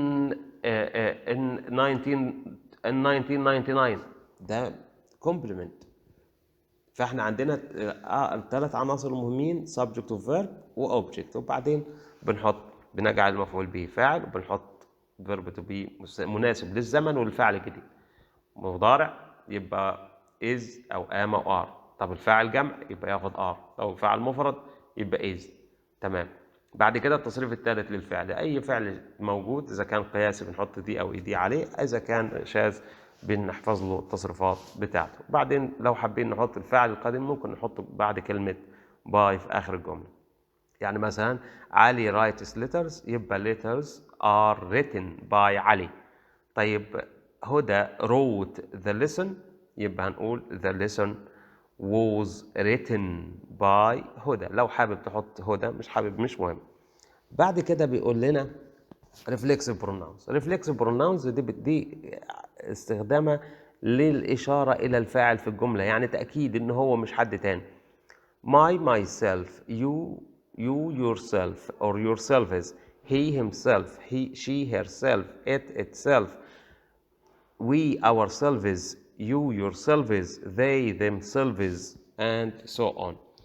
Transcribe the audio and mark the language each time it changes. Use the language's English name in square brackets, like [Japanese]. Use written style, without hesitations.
[Arabic] in 1999 ده كومبلمنت. فاحنا عندنا الثلاث عناصر المهمين subject وverb وobject، وبعدين بنجعل المفعول به فاعل، وبنحط verb to be مناسب للزمن والفعل الجديد. مضارع يبقى is أو am أو are. طب الفاعل جمع يبقى ياخد are. لو الفاعل مفرد يبقى is. تمام. بعد كده التصريف الثالث للفعل، أي فعل موجود إذا كان قياسي بنحط دي أو دي عليه، إذا كان شاذ بنحفظ له التصريفات بتاعته. بعدين لو حابين نحط الفاعل القادم ممكن نحطه بعد كلمة by في آخر الجملة. يعني مثلا علي [English] writes letters [Arabic] يبقى [English] letters are written by [Arabic] علي. طيب هدى [English] wrote the lesson [Arabic] يبقى هنقول [English] the lesson was written by [Arabic] هدى. لو حابب تحط هدى، مش حابب مش مهم. بعد كده بيقول لنا reflexive pronouns. reflexive pronouns دي استخدامها للإشارة إلى الفاعل في الجملة، يعني تأكيد إن هو مش حد تاني. [English] my, myself, you yourself or yourselves, he himself, she herself, it itself, we ourselves, you yourselves, they themselves and so on.